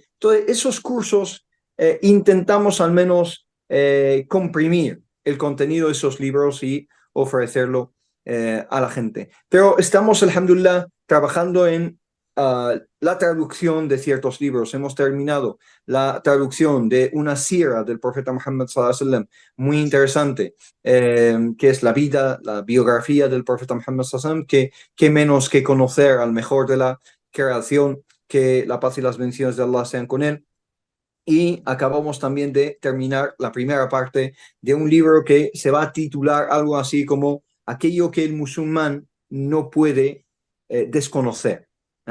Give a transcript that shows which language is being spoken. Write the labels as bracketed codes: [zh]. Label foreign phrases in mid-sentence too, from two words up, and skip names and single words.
[es] Entonces, esos cursos intentamos al menos comprimir el contenido de esos libros y ofrecerlo a la gente. Pero estamos, alhamdulillah, trabajando en la traducción de ciertos libros. Hemos terminado la traducción de una sira del profeta Muhammad [ar] صلى الله عليه وسلم, [es] muy interesante, que es la vida, la biografía del profeta Muhammad [ar] صلى الله عليه وسلم, [es] que menos que conocer al mejor de la creación, que la paz y las bendiciones de Allah sean con él. Y acabamos también de terminar la primera parte de un libro que se va a titular algo así como aquello que el musulmán no puede desconocer.